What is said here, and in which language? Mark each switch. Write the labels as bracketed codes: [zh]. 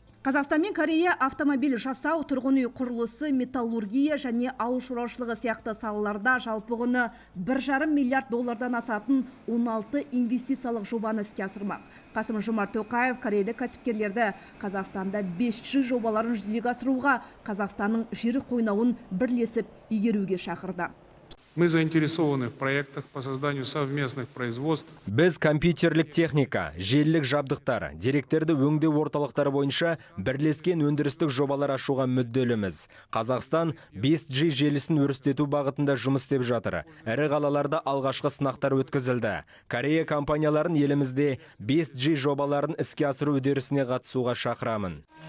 [kk] Қазақстан мен Корея автомобиль жасау, тұрғын үй құрылысы, металлургия және ауыл шаруашылығы сияқты салаларда жалпы құны $1,5 миллиард асатын 16 инвестициялық жобаны іске асырмақ. Қасым-Жомарт Тоқаев корейлік кәсіпкерлерді Қазақстанда 5G жобаларын жүзеге асыруға Қазақстанның жер қойнауын бірлесіп игеруге шақырды. [ru] Мы заинтересованы в проектах по созданию совместных производств. [kk] Біз компьютерлік техника, желілік жабдықтар, деректерді өңдеу орталықтары бойынша бірлескен өндірістік жобалар ашуға мүдделіміз. Қазақстан 5G желісін өрістету бағытында жұмыс істеп жатыр. Ірі қалаларда алғашқы сынақтар өткізілді. Корея компанияларын елімізде 5G жобаларын іске асыру үдерісіне қатысуға шақырамын.